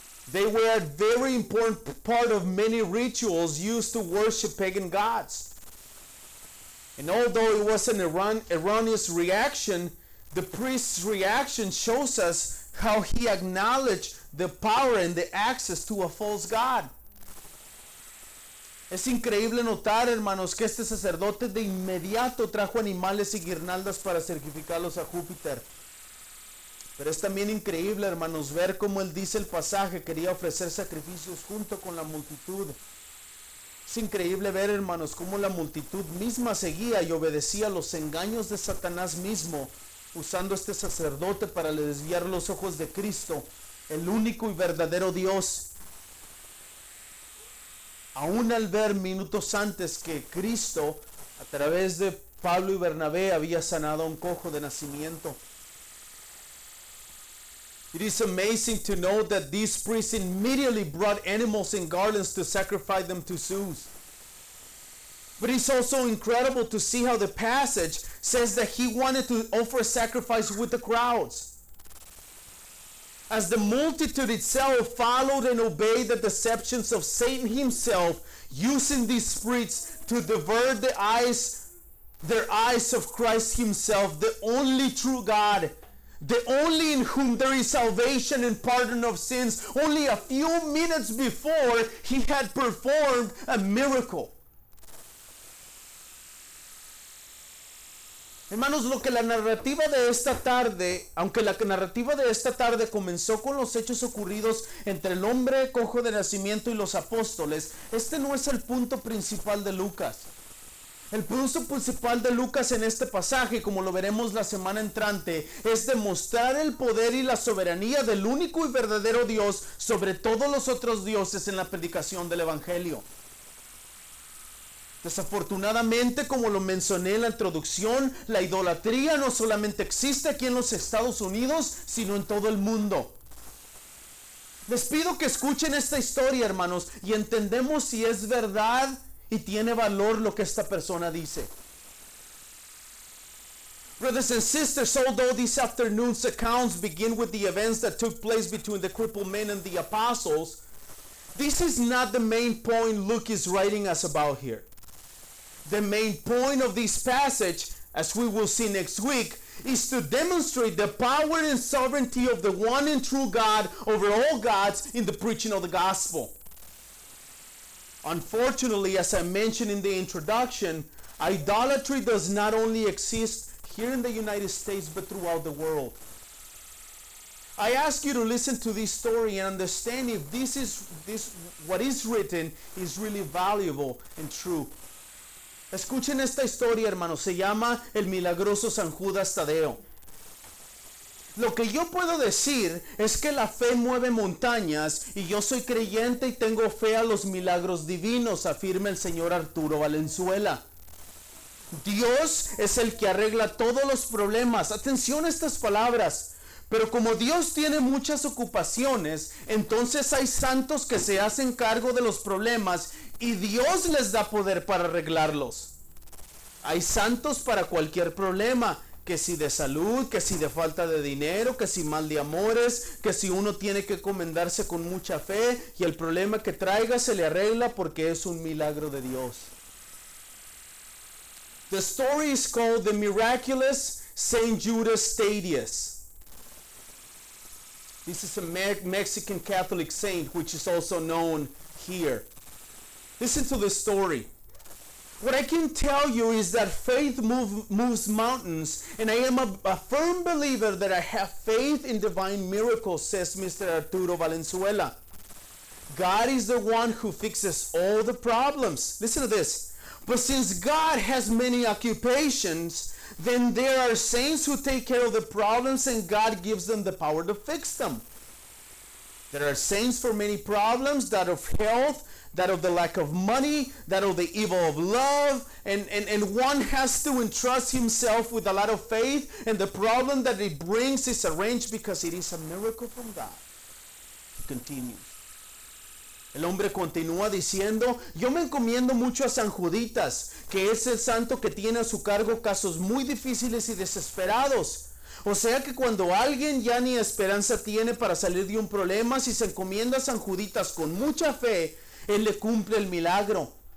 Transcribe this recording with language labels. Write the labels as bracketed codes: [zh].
[en] They were a very important part of many rituals used to worship pagan gods. And although it was an erroneous reaction, the priest's reaction shows us how he acknowledged the power and the access to a false god. [es] Es increíble notar, hermanos, que este sacerdote de inmediato trajo animales y guirnaldas para sacrificarlos a Júpiter. Pero es también increíble, hermanos, ver cómo él dice el pasaje, quería ofrecer sacrificios junto con la multitud. Es increíble ver, hermanos, cómo la multitud misma seguía y obedecía los engaños de Satanás mismo, usando este sacerdote para desviar los ojos de Cristo, el único y verdadero Dios. Aún al ver minutos antes que Cristo, a través de Pablo y Bernabé, había sanado a un cojo de nacimiento. [en] It is amazing to know that these priests immediately brought animals and garlands to sacrifice them to Zeus. But it's also incredible to see how the passage says that he wanted to offer sacrifice with the crowds. As the multitude itself followed and obeyed the deceptions of Satan himself, using these spirits to divert their eyes of Christ himself, the only true God, the only in whom there is salvation and pardon of sins. Only a few minutes before, he had performed a miracle. [es] Hermanos, lo que la narrativa de esta tarde, aunque la narrativa de esta tarde comenzó con los hechos ocurridos entre el hombre cojo de nacimiento y los apóstoles, este no es el punto principal de Lucas. El punto principal de Lucas en este pasaje, como lo veremos la semana entrante, es demostrar el poder y la soberanía del único y verdadero Dios sobre todos los otros dioses en la predicación del Evangelio. Desafortunadamente, como lo mencioné en la introducción, la idolatría no solamente existe aquí en los Estados Unidos, sino en todo el mundo. Les pido que escuchen esta historia, hermanos, y entendemos si es verdad y tiene valor lo que esta persona dice. [en] Brothers and sisters, although this afternoon's accounts begin with the events that took place between the crippled men and the apostles, This is not the main point Luke is writing us about here. The main point of this passage, as we will see next week, is to demonstrate the power and sovereignty of the one and true God over all gods in the preaching of the gospel. Unfortunately, as I mentioned in the introduction, idolatry does not only exist here in the United States, but throughout the world. I ask you to listen to this story and understand if this what is written is really valuable and true. [es] Escuchen esta historia, hermanos. Se llama El Milagroso San Judas Tadeo. Lo que yo puedo decir es que la fe mueve montañas y yo soy creyente y tengo fe a los milagros divinos, afirma el señor Arturo Valenzuela. Dios es el que arregla todos los problemas. Atención a estas palabras. Pero como Dios tiene muchas ocupaciones, entonces hay santos que se hacen cargo de los problemas y Dios les da poder para arreglarlos. Hay santos para cualquier problema, que si de salud, que si de falta de dinero, que si mal de amores, que si uno tiene que encomendarse con mucha fe y el problema que traiga se le arregla porque es un milagro de Dios. [en] The story is called The Miraculous St. Judas Thaddeus. This is a Mexican Catholic saint which is also known here. Listen to the story. What I can tell you is that faith moves mountains, and I am a firm believer that I have faith in divine miracles, says Mr. Arturo Valenzuela. God is the one who fixes all the problems. Listen to this. But since God has many occupations, then there are saints who take care of the problems and God gives them the power to fix them. There are saints for many problems, that of health, that of the lack of money, that of the evil of love, and one has to entrust himself with a lot of faith, and the problem that it brings is arranged because it is a miracle from God. He continues. [es] El hombre continúa diciendo, yo me encomiendo mucho a San Juditas, que es el santo que tiene a su cargo casos muy difíciles y desesperados. O sea que cuando alguien ya ni esperanza tiene para salir de un problema, si se encomienda a San Juditas con mucha fe, él le cumple el milagro.